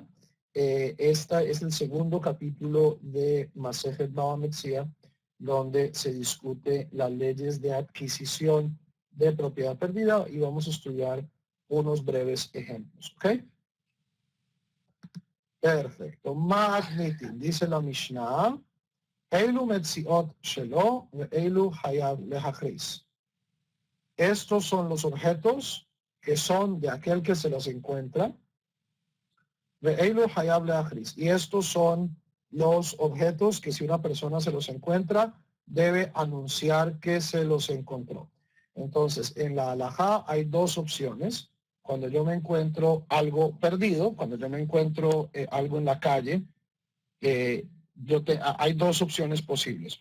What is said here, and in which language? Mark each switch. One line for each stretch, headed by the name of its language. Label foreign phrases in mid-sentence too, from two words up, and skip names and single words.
Spanish: Este es el segundo capítulo de Masejet Baba Metzia, donde se discute las leyes de adquisición de propiedad perdida y vamos a estudiar unos breves ejemplos. ¿Ok? Perfecto.
Hebrew: Magnitin,
Spanish: dice la Mishnah,
Hebrew: אלו מציאות שלו ואלו חייב להכריז.
Spanish: Estos son los objetos que son de aquel que se los encuentra.
Hebrew: ואלו חייב להכריז.
Spanish: Y estos son los objetos que si una persona se los encuentra, debe anunciar que se los encontró. Entonces, en la halajá hay dos opciones. Cuando yo me encuentro algo perdido, cuando yo me encuentro algo en la calle, hay dos opciones posibles.